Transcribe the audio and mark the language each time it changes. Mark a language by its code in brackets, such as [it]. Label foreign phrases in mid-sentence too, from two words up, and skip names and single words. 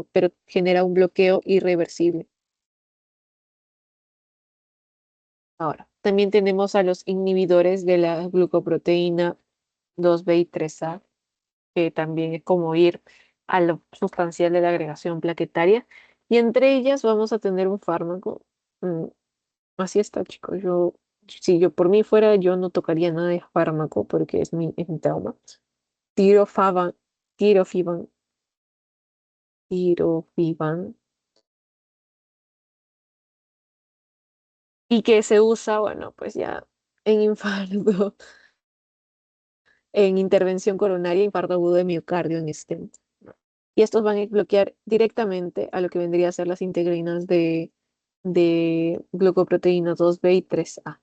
[es] Pero genera un bloqueo irreversible. Ahora, también tenemos a los inhibidores de la glucoproteína 2B y 3A, que también es como ir a lo sustancial de la agregación plaquetaria. Y entre ellas vamos a tener un fármaco. mm, Así está, chicos. Si yo por mí fuera, yo no tocaría nada de fármaco porque es mi trauma. Tirofaban, tirofiban, tirofiban, y que se usa, bueno, pues ya en infarto, en intervención coronaria, infarto agudo de miocardio en stent. Y estos van a bloquear directamente a lo que vendría a ser las integrinas de glucoproteína 2B y 3A.